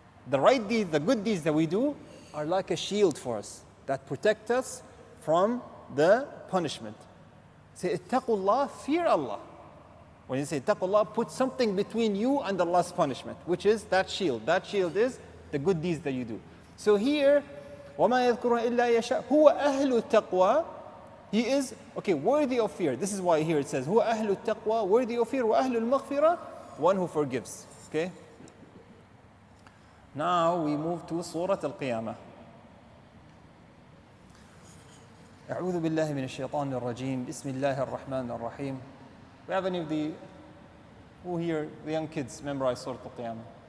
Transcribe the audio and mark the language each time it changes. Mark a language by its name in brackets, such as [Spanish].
[English] The right deeds, the good deeds that we do are like a shield for us that protect us from the punishment. Say, ittaqullah, fear Allah. When you say ittaqullah, put something between you and Allah's punishment, which is that shield. That shield is the good deeds that you do. So here, [Arabic] وَمَا يَذْكُرُونَ إِلَّا يَشَاءُ هُوَ أَهْلُ التَّقْوَى. [English] He is, okay, worthy of fear. This is why here it says, [Arabic] هُوَ أَهْلُ التَّقْوَى, [English] worthy of fear, [Arabic] وَأَهْلُ الْمَغْفِرَةِ, [English] one who forgives. Okay? Now we move to Surat Al-Qeyama. [Arabic] أعوذ بالله من الشيطان الرجيم بسم الله الرحمن الرحيم. [English] We have any of the, who here, the young kids, memorize Surat Al-Qeyama?